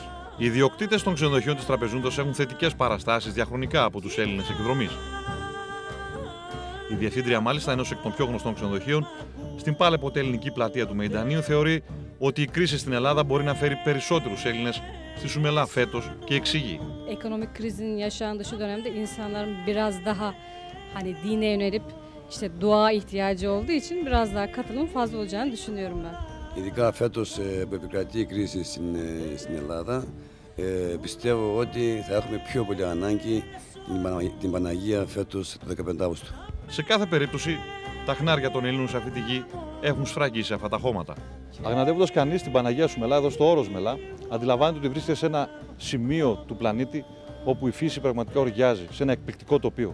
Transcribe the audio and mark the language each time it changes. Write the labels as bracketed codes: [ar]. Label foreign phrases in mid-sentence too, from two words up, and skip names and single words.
[el] Οι ιδιοκτήτες των ξενοδοχείων της Τραπεζούντος έχουν θετικές παραστάσεις διαχρονικά από τους Έλληνες εκδρομείς. Η διευθύντρια, μάλιστα, ενός εκ των πιο γνωστών ξενοδοχείων, στην πάλαιποτε ελληνική πλατεία του Μεϊντανίου, θεωρεί ότι η κρίση στην Ελλάδα μπορεί να φέρει περισσότερους Έλληνες στη Σουμελά φέτος και εξηγεί. [tr] Ekonomik krizin yaşandığı şu dönemde insanların biraz daha hani dine yönelip işte dua ihtiyacı olduğu için biraz daha katılım fazla olacağını düşünüyorum ben. [el] Ειδικά φέτος που επικρατεί η κρίση στην Ελλάδα, πιστεύω ότι θα έχουμε πιο πολύ ανάγκη την Παναγία φέτος το 15 Αύγουστο. Σε κάθε περίπτωση, τα χνάρια των Ελλήνων σε αυτή τη γη έχουν σφραγίσει αυτά τα χώματα. Αγναδεύοντας κανείς την Παναγία του Μελά, εδώ στο όρος Μελά, αντιλαμβάνεται ότι βρίσκεται σε ένα σημείο του πλανήτη όπου η φύση πραγματικά οργιάζει, σε ένα εκπληκτικό τοπίο.